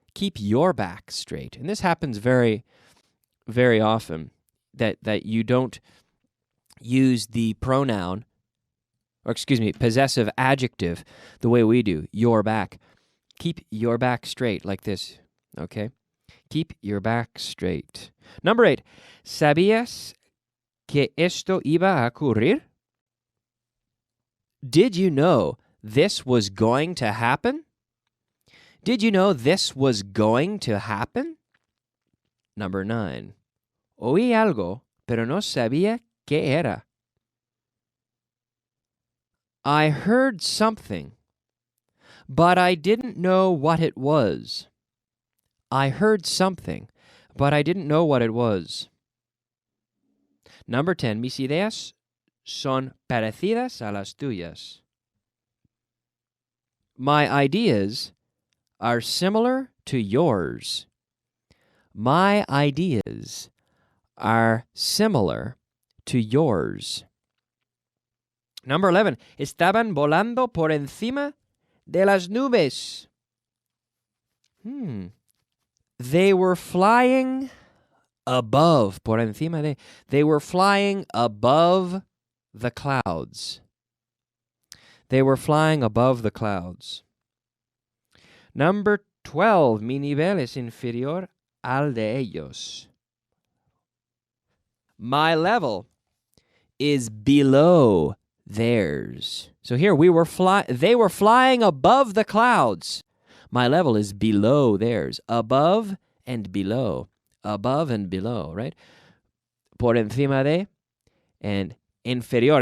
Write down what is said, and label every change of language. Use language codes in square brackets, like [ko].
[en] Keep your back straight. And this happens very, very often that you don't use the pronoun, or excuse me, possessive adjective the way we do, your back. Keep your back straight like this, okay? Keep your back straight. Number 8, [es] ¿sabías que esto iba a ocurrir? [en] Did you know this was going to happen? Did you know this was going to happen? Number 9, [es] oí algo, pero no sabía qué era. [en] I heard something, but I didn't know what it was. I heard something, but I didn't know what it was. Number 10, [es] mis ideas son parecidas a las tuyas. [en] My ideas are similar to yours. My ideas are similar to yours. Number 11, [es] estaban volando por encima de las nubes. [en] They were flying above, [es] por encima de. [en] They were flying above the clouds. They were flying above the clouds. Number 12, [es] mi nivel es inferior al de ellos. [en] My level is below theirs. So here they were flying above the clouds. My level is below theirs. Above and below. Above and below, right? [es] Por encima de [en] and inferior.